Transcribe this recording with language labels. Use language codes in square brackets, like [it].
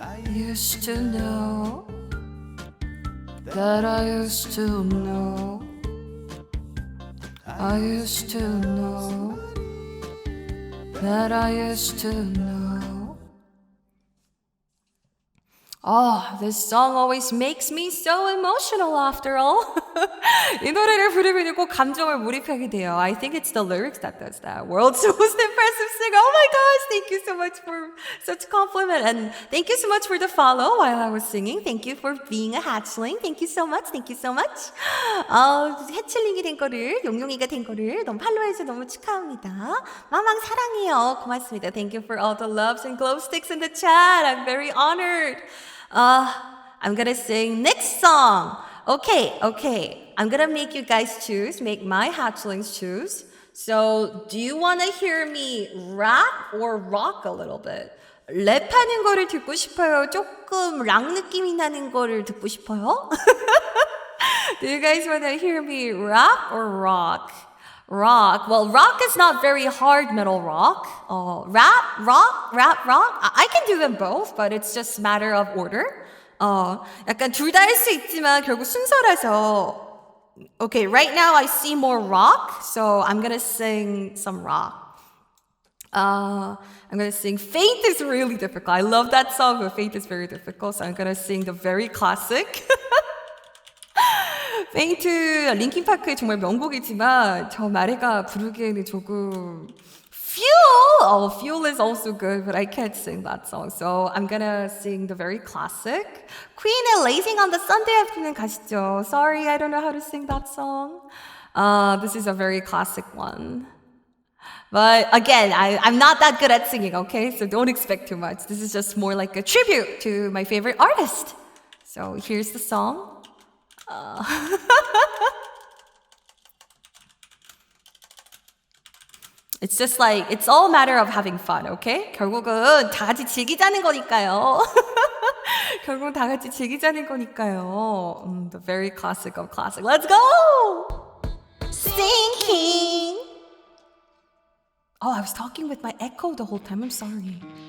[en] Used to know. That I used to know. I used to know. That I used to know. Oh, this song always makes me so emotional after all. [ko] 이 노래를 부르면 꼭 감정을 몰입하게 돼요. [en] I think it's the lyrics that does that. World's most impressive singer. Oh my gosh, thank you so much for such a compliment. And thank you so much for the follow while I was singing. Thank you for being a hatchling. Thank you so much. Thank you so much. [ko] 해칠링이 된 거를, 용용이가 된 거를 너무 팔로우해서 너무 축하합니다. 마망 사랑해요. 고맙습니다. [en] Thank you for all the loves and glow sticks in the chat. I'm very honored. I'm gonna sing next song. Okay. I'm gonna make you guys choose, make my hatchlings choose. So, do you wanna hear me rap or rock a little bit? [ko] 랩하는 거를 듣고 싶어요? 조금 락 느낌이 나는 거를 듣고 싶어요? [en] Do you guys wanna hear me rap or rock? Rock. Well, rock is not very hard metal rock. Rap, rock. I can do them both, but it's just a matter of order. [ko] 약간 둘 다 할 수 있지만 결국 순서라서. [en] Okay, right now I see more rock, so I'm gonna sing some rock. I'm gonna sing Faint is really difficult. I love that song, but Faint is very difficult, so I'm gonna sing the very classic. [ko] 페인트 링킨파크의 정말 명곡이지만 저 마레가 부르기에는 조금 [en] Fuel is also good, but I can't sing that song. So I'm gonna sing the very classic Queen의 Lazing on the Sunday Afternoon [ko] 가시죠. [en] Sorry, I don't know how to sing that song. This is a very classic one. But again, I'm not that good at singing, okay? So don't expect too much. This is just more like a tribute to my favorite artist. So here's the song. It's just like, it's all a matter of having fun, okay? [ko] 결국은 다 같이 즐기자는 거니까요. 결국은 다 같이 즐기자는 거니까요. [en] The very classic of classic. Let's go! Sinking! Oh, I was talking with my echo the whole time. I'm sorry.